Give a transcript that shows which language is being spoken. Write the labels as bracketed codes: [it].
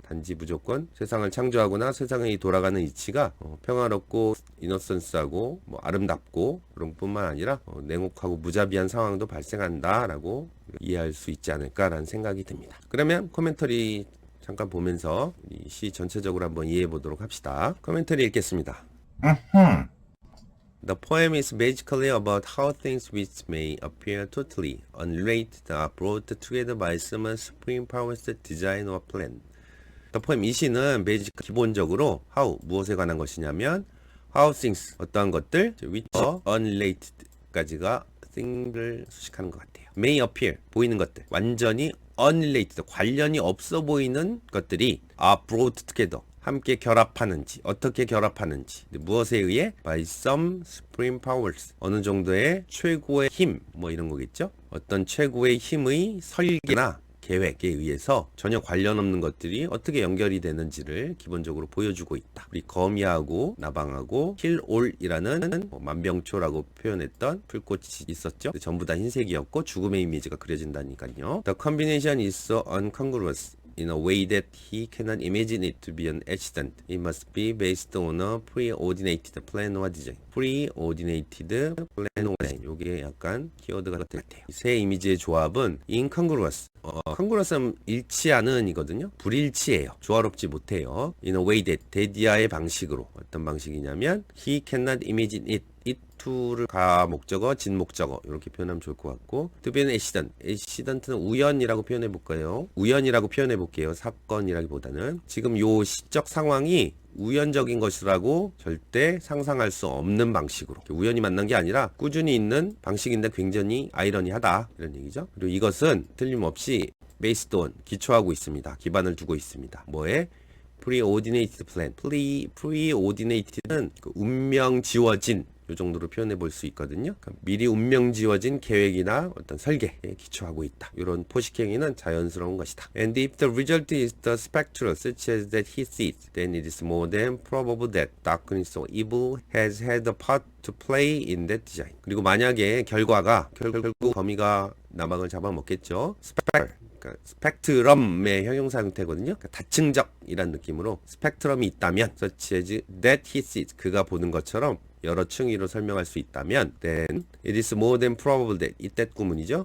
[ko] 단지 무조건 세상을 창조하거나 세상이 돌아가는 이치가 평화롭고 이너선스하고 뭐 아름답고 그런 뿐만 아니라 냉혹하고 무자비한 상황도 발생한다 라고 이해할 수 있지 않을까라는 생각이 듭니다. 그러면 코멘터리 잠깐 보면서 이 시 전체적으로 한번 이해해 보도록 합시다. 코멘터리 읽겠습니다. [en] The poem is basically about how things which may appear totally unrelated are brought together by some supreme power's design or plan. [ko] The poem, 이 시는 기본적으로 how, 무엇에 관한 것이냐면 how things, 어떠한 것들 [en] which are unrelated [ko] 까지가 thing을 수식하는 것 같아요. [en] may appear, [ko] 보이는 것들, 완전히 unrelated, 관련이 없어 보이는 것들이 [en] are brought together, [ko] 함께 결합하는지, 어떻게 결합하는지, 무엇에 의해? [en] By some supreme powers, [ko] 어느 정도의 최고의 힘, 뭐 이런 거겠죠? 어떤 최고의 힘의 설계나 계획에 의해서 전혀 관련 없는 것들이 어떻게 연결이 되는지를 기본적으로 보여주고 있다. 우리 거미하고 나방하고 킬올이라는 만병초라고 표현했던 풀꽃이 있었죠. 전부 다 흰색이었고 죽음의 이미지가 그려진다니까요. [en] The combination is so incongruous in a way that he cannot imagine it to be an accident. It must be based on a preordinated plan or design. preordinated plan or design. [ko] 요게 약간 키워드가 될 것 같아요. 세 이미지의 조합은 incongruous. congruous는 일치하는 이거든요. 불일치해요. 조화롭지 못해요. [en] In a way that [ko] 데디아의 방식으로 어떤 방식이냐면 [en] he cannot imagine it [ko] to를 가목적어, 진목적어 이렇게 표현하면 좋을 것 같고 [en] to be an accident. [ko] accident는 우연이라고 표현해 볼까요? 우연이라고 표현해 볼게요. 사건이라기보다는 지금 요 시적 상황이 우연적인 것이라고 절대 상상할 수 없는 방식으로 우연히 만난 게 아니라 꾸준히 있는 방식인데 굉장히 아이러니하다 이런 얘기죠. 그리고 이것은 틀림없이 [en] based on [ko] 기초하고 있습니다. 기반을 두고 있습니다. 뭐에? preordinated plan. preordinated는 그 운명 지워진 이 정도로 표현해 볼 수 있거든요. 그러니까 미리 운명 지워진 계획이나 어떤 설계에 기초하고 있다. 이런 포식행위는 자연스러운 것이다. [en] And if the result is the spectral such as that he sees, then it is more than probable that darkness or evil has had a part to play in that design. [ko] 그리고 만약에 결과가 결국 범위가 나방을 잡아먹겠죠. 그러니까 스펙트럼의 형용사 형태거든요. 그러니까 다층적이란 느낌으로 스펙트럼이 있다면 [en] such as that he sees, [ko] 그가 보는 것처럼 여러 층위로 설명할 수 있다면 [en] then it is more than probable that, [ko] 이때 구문이죠.